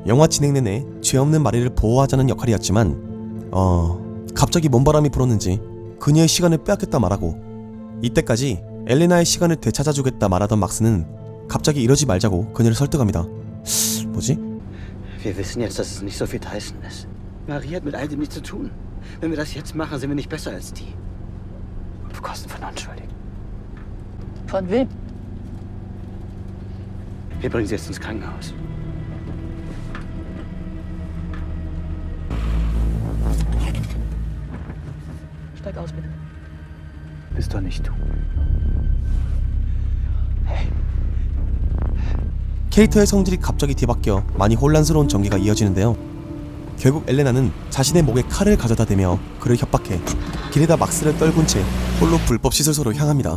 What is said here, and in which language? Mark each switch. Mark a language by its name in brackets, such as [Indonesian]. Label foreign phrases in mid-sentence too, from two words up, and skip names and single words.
[Korean] 영화 진행 내내 죄 없는 마리를 보호하자는 역할이었지만 갑자기 뭔 바람이 불었는지 그녀의 시간을 빼앗겼다 말하고 이때까지 엘레나의 시간을 되찾아주겠다 말하던 막스는 갑자기 이러지 말자고 그녀를 설득합니다. 뭐지? [German] Wir wissen jetzt, dass es nicht Sophie Tyson ist. Marie hat mit all dem nichts zu tun. Wenn wir das jetzt machen, sind wir nicht besser als die. Auf Kosten von Unschuldigen. Von wem? Wir bringen sie jetzt ins Krankenhaus. Steig aus, bitte. Bist doch nicht du. [Korean] 캐릭터의 성질이 갑자기 뒤바뀌어 많이 혼란스러운 전개가 이어지는데요. 결국 엘레나는 자신의 목에 칼을 가져다 대며 그를 협박해 길에다 막스를 떨군 채 홀로 불법 시설소로 향합니다.